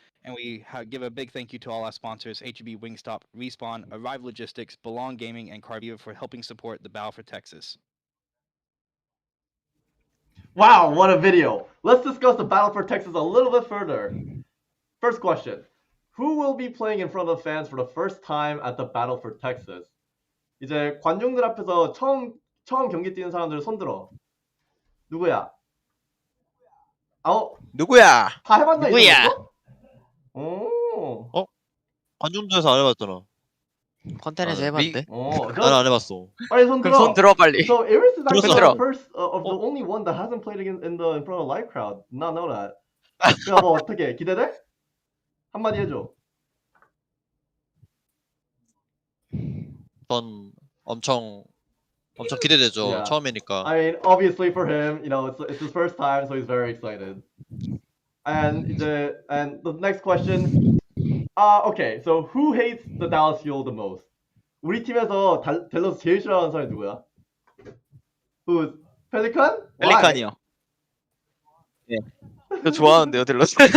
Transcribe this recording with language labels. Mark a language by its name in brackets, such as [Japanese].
[English] And we give a big thank you to all our sponsors, HEB, Wingstop, Respawn, Arrive Logistics, Belong Gaming, and Carviva for helping support the Battle for Texas. Wow, what a video. Let's discuss the Battle for Texas a little bit further. First question. Who will be playing in front of fans for the first time at the Battle for Texas? [Korean] 이제 관중들 앞에서 처음 경기 뛰는 사람들 손 들어. 누구야? 누구야? 다 해봤나? 누구야? 이거? 오. 관중들에서 안 해봤잖아. 컨텐츠에서 해봤는데? 나는 안 해봤어. 빨리 손 들어. 그럼 손 들어 빨리. [English] So Iris is actually [Korean] 들어. [English] the first of the only one that hasn't played in front of a live crowd. Not know that. [Korean] 그럼 뭐 어떻게 기대돼? 한마디 해줘. 전 엄청 기대되죠. [English] Yeah. [Korean] 처음이니까. [English] I mean, obviously for him, it's his first time, so he's very excited. And the next question. Okay, so who hates the Dallas Fuel the most? [Korean] 우리 팀에서 댈러스 제일 싫어하는 사람이 누구야? [English] Who? 펠리칸? [Korean] 펠리칸이요. 예. 저 좋아하는데요, 델러스.